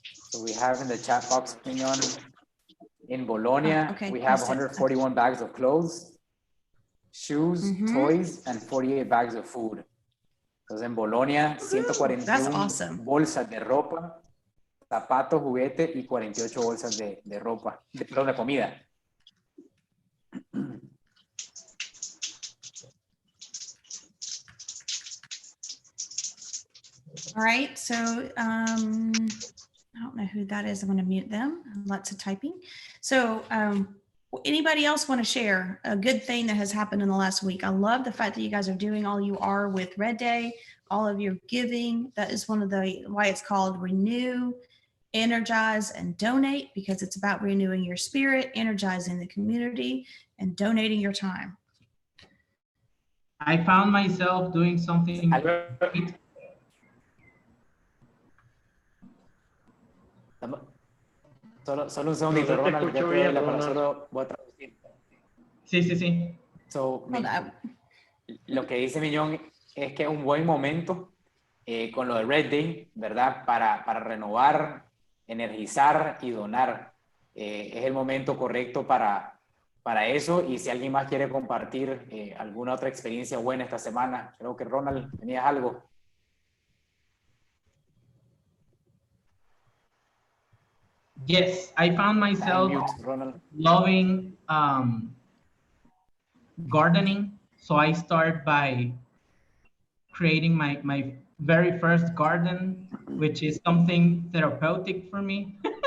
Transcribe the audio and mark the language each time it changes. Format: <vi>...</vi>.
<en>So we have in the chat box, Mignon, in Bologna, okay. we have That's it. 141 bags of clothes, shoes, toys, and 48 bags of food.</en> <es>Entonces en Bologna, 141</es> <en>That's awesome.</en> <es>bolsas de ropa, zapatos, juguetes y 48 bolsas de ropa, perdón, de comida.</es> <en>All right, so I don't know who that is. I'm going to mute them. Lots of typing. So anybody else want to share a good thing that has happened in the last week? I love the fact that you guys are doing all you are with Red Day, all of your giving. That is one of the why it's called Renew, Energize, and Donate, because it's about renewing your spirit, energizing the community, and donating your time. I found myself doing something great.</en> <es>Solo un segundito, Ronald, ya te doy la palabra, solo voy a traducir. Sí. So, lo que dice Mignon es que es un buen momento con lo de Red Day, ¿verdad? Para renovar, energizar y donar. Es el momento correcto para eso, y si alguien más quiere compartir alguna otra experiencia buena esta semana, creo que Ronald, tenías algo.</es> <en>Yes, I found myself loving gardening. So I start by creating my very first garden, which is something therapeutic for me.</en>